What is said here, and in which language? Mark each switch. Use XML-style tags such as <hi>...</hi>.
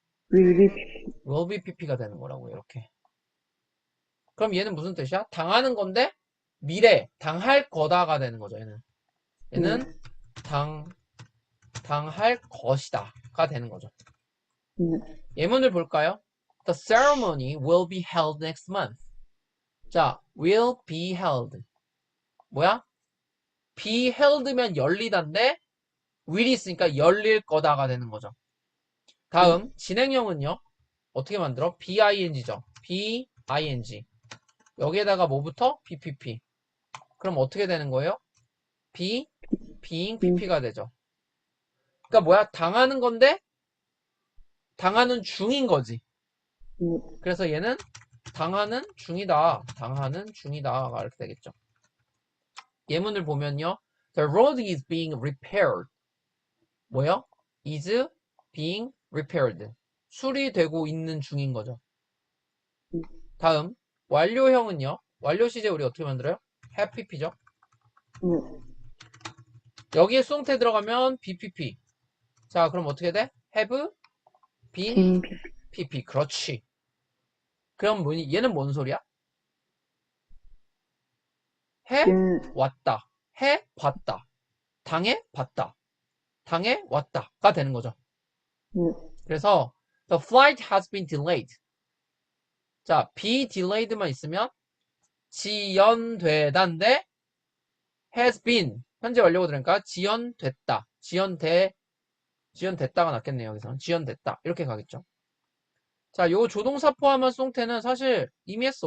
<en>will</en> <ko>will be PP가 되는 거라고, 이렇게. 그럼 얘는 무슨 뜻이야? 당하는 건데, 당할 거다가 되는 거죠, 얘는.</ko> <en>be,</en> <ko>얘는 네, 당할 것이다가 되는 거죠. 네, 예문을 볼까요?</ko> <en>The ceremony will be held next month. 자, will be held.</en> <ko>뭐야? be held면 열리다인데 will이 있으니까 열릴 거다가 되는 거죠. 다음 진행형은요. 어떻게 만들어? BING죠. BING. 여기에다가 뭐부터? BPP. 그럼 어떻게 되는 거예요? being PP가 되죠. 그러니까 뭐야? 당하는 건데 당하는 중인 거지. 그래서 얘는 당하는 중이다. 당하는 중이다가 이렇게 되겠죠. 예문을 보면요.</ko> <en>The road is being repaired.</en> <ko>뭐요?</ko> <en>is being repaired.</en> <ko>수리되고 있는 중인 거죠. 다음 완료형은요. 완료 시제 우리 어떻게 만들어요?</ko> <en>have pp죠.</en> <ko>여기에 수동태 들어가면 bpp. 자, 그럼 어떻게 돼? have been</ko> <en>빈,</en> <ko>pp. 그렇지. 그럼 뭐니? 얘는 뭔 소리야?</ko> <en>해 빈,</en> <ko>왔다. 해 봤다. 당해 봤다. 당해 왔다가 되는 거죠. 그래서</ko> <en>the flight has been delayed.</en> <ko>자, be delayed만 있으면 지연되다인데 has been 현재 완료가 들으니까 지연됐다. 지연됐다가 낫겠네요. 여기서는 지연됐다. 이렇게 가겠죠. 자, 요 조동사 포함한 수동태는 사실 이미 했어.</ko>